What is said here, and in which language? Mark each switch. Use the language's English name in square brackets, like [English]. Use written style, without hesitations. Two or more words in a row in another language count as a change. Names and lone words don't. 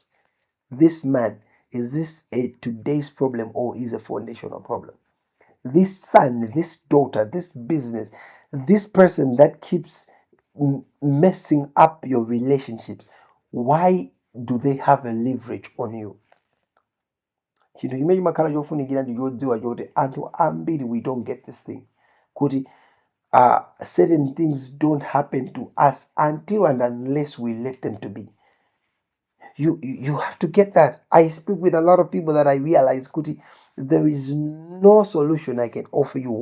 [English] This man, is this a today's problem or is a foundational problem? This son, this daughter, this business, this person that keeps messing up your relationships, why do they have a leverage on you? [Nyanja] Chinthu chimene chimakhala chofunikira ndi chodziwa choti anthu ambiri [English] we don't get this thing kuti certain things don't happen to us until and unless we let them to be. You have to get that. I speak with a lot of people that I realize kuti there is no solution I can offer you.